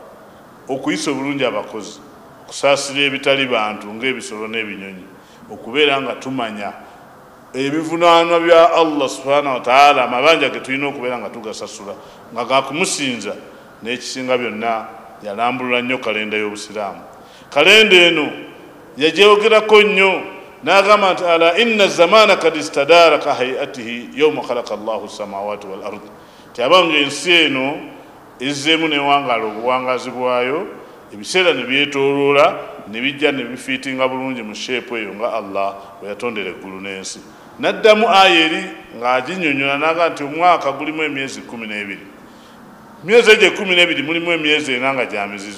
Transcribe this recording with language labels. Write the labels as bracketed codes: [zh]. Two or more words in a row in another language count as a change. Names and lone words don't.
[lg] Okuyisa obulungi abakozi, kusaasira ebitali bantu ng'ebisolo n'ebinyonyi, okubeera nga tumanya ebivunaanwa bya Allah [ar] سبحانه وتعالى, [lg] amabanja ge tulina okubeera nga tugasasula nga gakumusinza. N'ekisinga byonna yalambulula nnyo kalenda y'Obusiraamu. Kalenda eno yagyogerako nnyo n'agamba nti [ar] ألا إن الزمان قد استدار كهيئته يوم خلق الله السماوات والأرض, [lg] tyabanga ensi eno ezzeemu newangaala obuwangazi bwayo, ebiseera ne byetooloola ne bijja ne bifiitinga bulungi mu sheepu eyo nga Allah bwe yatondera eggulu n'ensi. N'addamu aya eri ng'aginnyonnyola n'agamba nti omwaka gulimu emyezi 12, emyezi egyo 12 mulimu emyezi 4 nga gya mizizo.